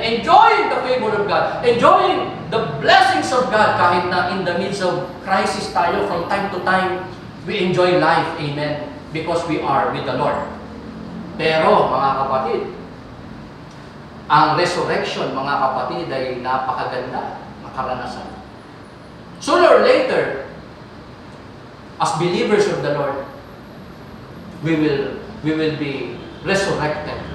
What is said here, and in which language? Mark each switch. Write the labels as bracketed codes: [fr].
[en] Enjoying the favor of God. Enjoying the blessings of God. [tl] Kahit na [en] in the midst of crisis tayo, from time to time, we enjoy life. Amen? Because we are with the Lord. [tl] Pero, mga kapatid, ang resurrection, mga kapatid, ay napakaganda na karanasan. [en] Sooner or later, as believers of the Lord, we will be resurrected.